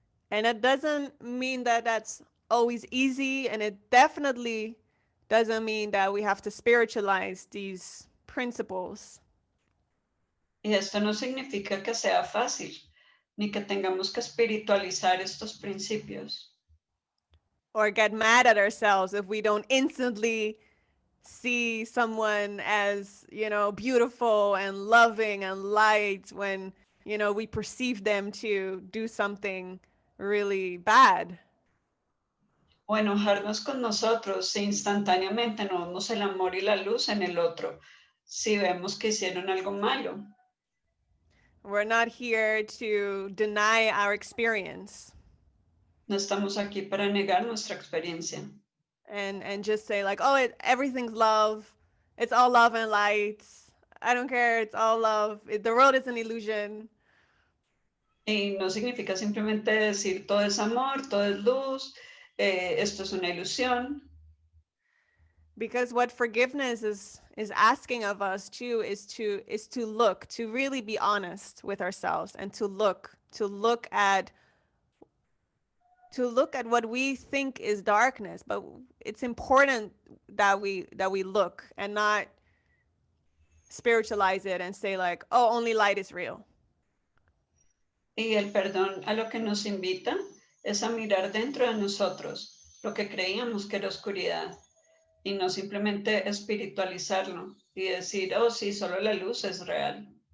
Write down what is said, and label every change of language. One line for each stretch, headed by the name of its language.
English: And it doesn't mean that that's always easy, and it definitely doesn't mean that we have to spiritualize these principles.
Spanish: Y esto no significa que sea fácil, ni que tengamos que espiritualizar estos principios.
English: Or get mad at ourselves if we don't instantly see someone as, beautiful and loving and light when, we perceive them to do something really bad.
Spanish: O enojarnos con nosotros si instantáneamente no vemos el amor y la luz en el otro, si vemos que hicieron algo malo.
English: We're not here to deny our experience.
Spanish: No estamos aquí para negar nuestra experiencia.
English: And just say like, oh, everything's love. It's all love and light. I don't care. It's all love. The world is an illusion.
Spanish: Y no significa simplemente decir todo es amor, todo es luz, esto es una ilusión.
English: Because what forgiveness is asking of us too is to look, to really be honest with ourselves and to look at what we think is darkness. But it's important that we look and not spiritualize it and say like, oh, only light is real.
Spanish: Y el perdón a lo que nos invita es a mirar dentro de nosotros lo que creíamos que era oscuridad y no simplemente espiritualizarlo y decir, oh sí, solo la luz es real.